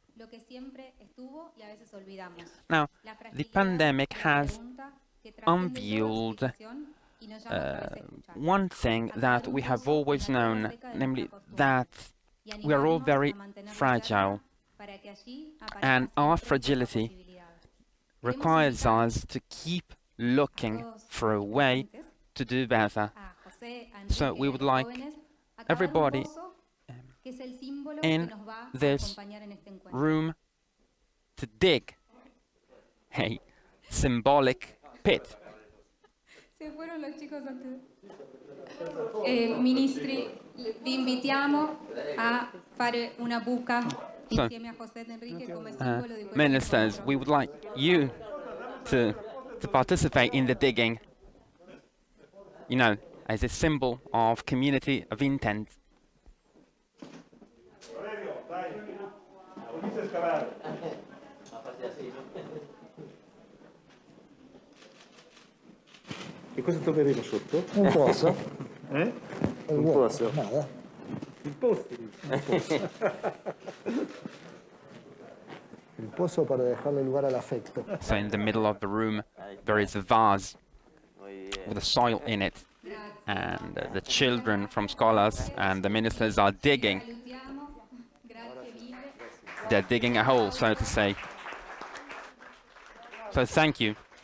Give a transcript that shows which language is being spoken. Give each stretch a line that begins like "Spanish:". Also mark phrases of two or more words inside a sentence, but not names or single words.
English: Now, the pandemic has unveiled one thing that we have always known, namely that we are all very fragile, and our fragility requires us to keep looking for a way to do better. So we would like everybody in this room to dig a symbolic pit.
Italian: Ministri, vi invitiamo a fare una buca insieme a José Enrique come simbolo di questo.
English: Ministers, we would like you to participate in the digging, you know, as a symbol of community of intent.
Italian: E cosa troveremo sotto?
Spanish: Un pozo. Un pozo. Nada.
Italian: Il posto.
Spanish: Il pozo para dejarle lugar al afecto.
English: So in the middle of the room there is a vase with a soil in it, and the children from Scholas and the ministers are digging. They're digging a hole, so to say. So thank you.